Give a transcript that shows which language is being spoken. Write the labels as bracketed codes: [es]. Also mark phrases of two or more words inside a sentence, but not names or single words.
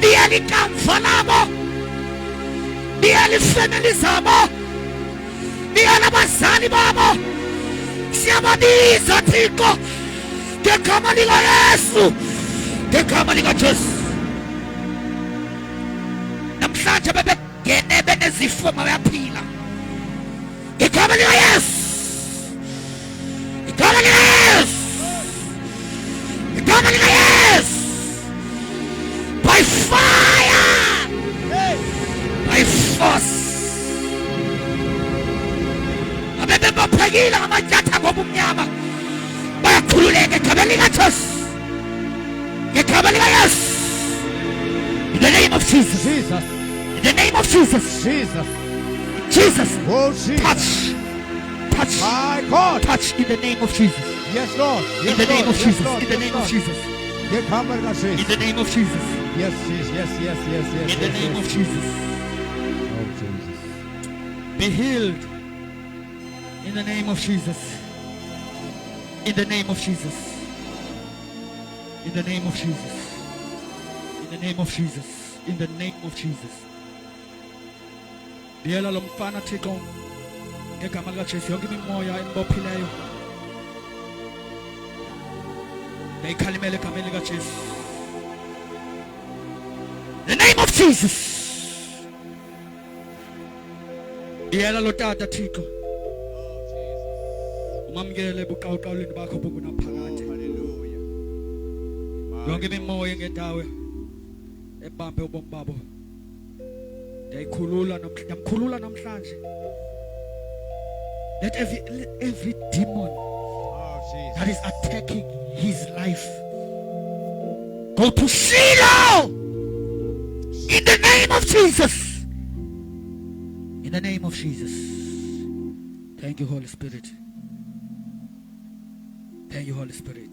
[xh] liyalikamva labo liyalifemeli zabo liyalabazali babo siyababiza Thixo ngegama likaYesu ngegama likaJesu namhlanje bebengene benezifo mabayaphila ngegama likaYesu ngegama likaYesu ngegama likaYesu [en] by fire by force [xh] abebebaphekile ngamatyatha ngobumnyama bayakhululeka egameni likaJesu ngegama likaYesu [en] in the name of Jesus Jesus. in the name of Jesus Jesus. Jesus Oh Jesus. touch My God. touch in the name of Jesus Yes Lord. in the name of Jesus in the name of Jesus [xh] Ngegama [en] in [xh] likaJesu. [en] the name of Jesus Yes, Jesus. Yes. in the name of Jesus Oh Jesus. be healed in the name of Jesus in the name of Jesus in the name of Jesus in the name of Jesus in the name of Jesus [xh] Biyela lo mfana Thixo ngegama likaJesu yonke imimoya embophileyo ndayikhalimela egameni likaJesu [en] the name of Jesus [xh] Biyela lo tata Thixo umamkele buqawuqawuleni bakho bokunaphakade Hallelujah. yonke imimoya ngendawo ebambe ubomi babo ndiyamkhulula namhlanje [en] let every demon Oh Jesus. that is attacking his life go to Shiloh in the name of Jesus in the name of Jesus thank you Holy Spirit thank you Holy Spirit